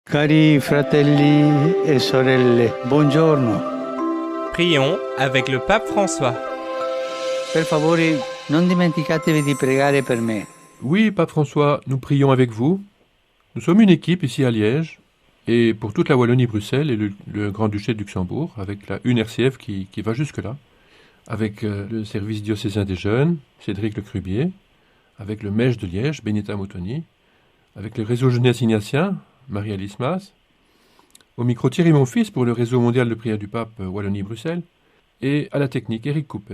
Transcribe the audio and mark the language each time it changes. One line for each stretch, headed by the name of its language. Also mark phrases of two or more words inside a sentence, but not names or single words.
Italian: Cari fratelli e sorelle, buongiorno.
French: Prions avec le pape François.
Italian: Per favore, non dimenticatevi di pregare per me.
French: Oui, Pape François, nous prions avec vous. Nous sommes une équipe ici à Liège, et pour toute la Wallonie-Bruxelles et le Grand-Duché de Luxembourg, avec la UNRCF qui va jusque-là, avec le service diocésain des jeunes, Cédric Le Crubier, avec le Mèche de Liège, Benita Moutoni, avec le réseau jeunesse ignatien, Marie-Alice Mas, au micro Thierry Monfils pour le réseau mondial de prière du pape Wallonie-Bruxelles, et à la technique Eric Cooper.